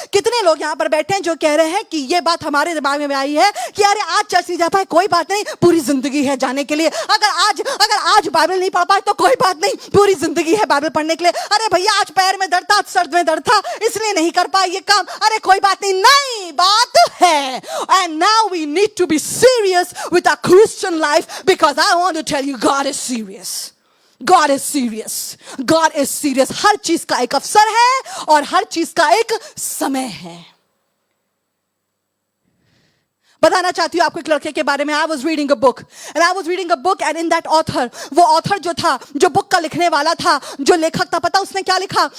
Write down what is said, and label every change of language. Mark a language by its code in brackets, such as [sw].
[hi] कितने लोग यहां पर बैठे हैं जो कह रहे हैं कि ये बात हमारे दिमाग में आई है कि अरे आज चर्च नहीं जा पाए, कोई बात नहीं, पूरी जिंदगी है जाने के लिए। अगर आज बाइबल नहीं पढ़ पाए तो कोई बात नहीं, पूरी जिंदगी है बाइबल पढ़ने के लिए। अरे भैया आज पैर में दर्द था, सर में दर्द था, इसलिए नहीं कर पाए ये काम, अरे कोई बात नहीं। नहीं, बात है। [en] And now we need to be serious with our Christian life, because I want to tell you God is serious. God is serious. God is serious. [hi] हर चीज का एक अवसर है और हर चीज का एक समय है। बताना चाहती हूँ आपको एक लड़के के बारे में। [en] I was reading a book and in that author, [hi] वो ऑथर जो था, जो बुक का लिखने वाला था, जो लेखक था, पता उसने क्या लिखा?